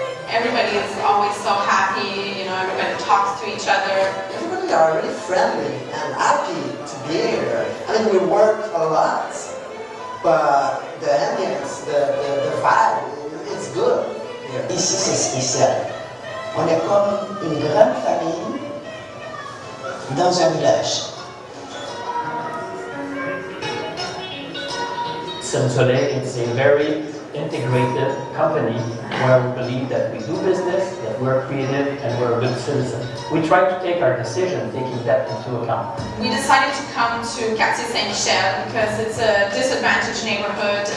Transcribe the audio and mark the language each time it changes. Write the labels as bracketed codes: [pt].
[en] Everybody is always so happy, you know, everybody talks to each other. Everybody are really friendly and happy to be here. I mean, we work a lot, but the ambience, the vibe, it's good. [fr] Yeah. Ici, c'est spécial. On est comme une grande famille dans un village. [en] Cirque du Soleil, it's a very integrated company where we believe that we do business, that we're creative, and we're a good citizen. We try to take our decision taking that into account. We decided to come to Quartier Saint-Michel because it's a disadvantaged neighborhood.